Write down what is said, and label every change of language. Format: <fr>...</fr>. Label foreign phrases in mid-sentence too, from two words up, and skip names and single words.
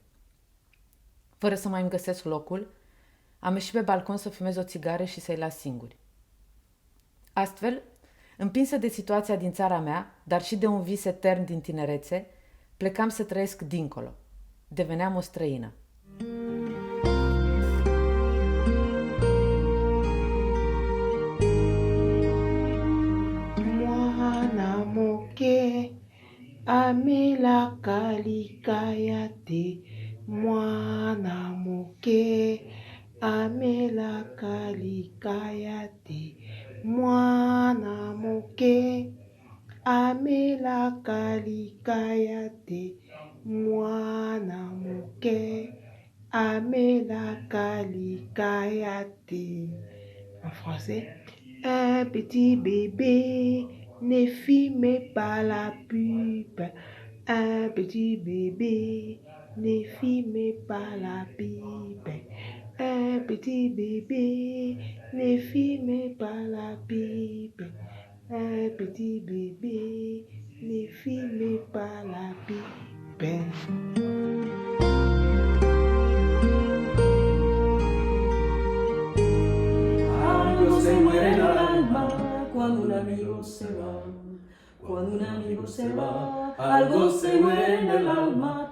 <ro>Fără să mai îmi găsesc locul, am ieșit pe balcon să fumez o țigară și să-i las singuri. Astfel, împinsă de situația din țara mea, dar și de un vis etern din tinerețe, plecam să trăiesc dincolo. Deveneam o străină.</ro> <ln>Mwana moke amela kalikayate, mwana moke amela kalikayate, mwana moke amela kalikayate, mwana moke amela kalikayate.</ln> <fr>En français, un petit bébé ne fume pas la pipe. Un petit bébé ne fume pas la pipe. Un petit bébé ne fume pas la pipe. Un petit bébé ne fume pas la pipe.</fr> <es>Algo se muere en el alma cuando un amigo se va. Cuando un amigo se va, algo se muere en el alma.</es>